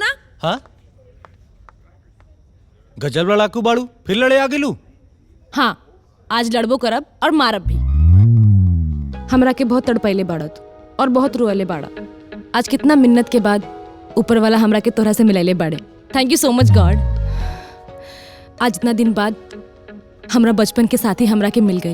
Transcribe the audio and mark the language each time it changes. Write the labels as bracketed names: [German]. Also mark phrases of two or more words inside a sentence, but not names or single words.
[Bhojpuri] हाँ गजल लड़ाकू बाड़ू, फिर लड़े आ गेलू। हाँ आज लड़बो करब और मारब भी। हमरा के बहुत तड़पैले बाड़त और बहुत रोअले बाड़ा। आज कितना मिन्नत के बाद ऊपर वाला हमरा के तोहरा से मिलैले बाड़े। [English] thank you so much God. [Bhojpuri] आज इतना दिन बाद हमरा बचपन के साथी हमरा के मिल गई।